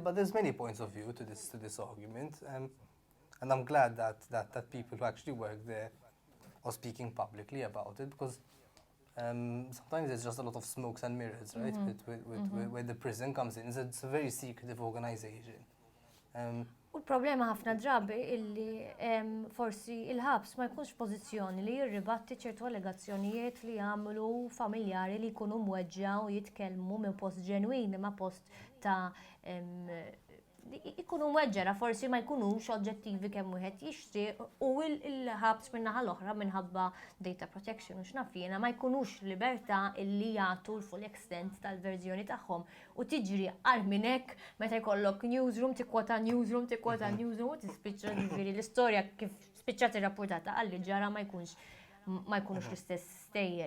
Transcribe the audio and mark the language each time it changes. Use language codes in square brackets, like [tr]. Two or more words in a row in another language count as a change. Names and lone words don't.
[en] But there's many points of view to this argument, and I'm glad that people who actually work there are speaking publicly about it, because sometimes there's just a lot of smokes and mirrors, right? Where the prison comes in, it's a very secretive organization. [mt] U l-problema ħafna drabi illi forsi il-ħabs ma jkunx pożizzjoni li jirribatti ċertu allegazzjonijiet li jagħmlu familjari li jkunu mweġġa u jitkellmu minn post ġenwin ma post ta' ikunu mweġġera forsi ma jkunux oġġettivi kemm wieħed jixtieq u l-ħabs min-naħa l-oħra minħabba [en] data protection [mt] u x'naf jiena ma jkunux libertà illi jagħtu l- [en] full extent [mt] tal-verżjoni tagħhom u tiġri għal minn hekk meta jkollok newsroom tikkwota newsroom u tispiċċa ġifieri l-istorja kif spiċċat irrappurtata għalli ġara ma jkunux l-istess stejjer.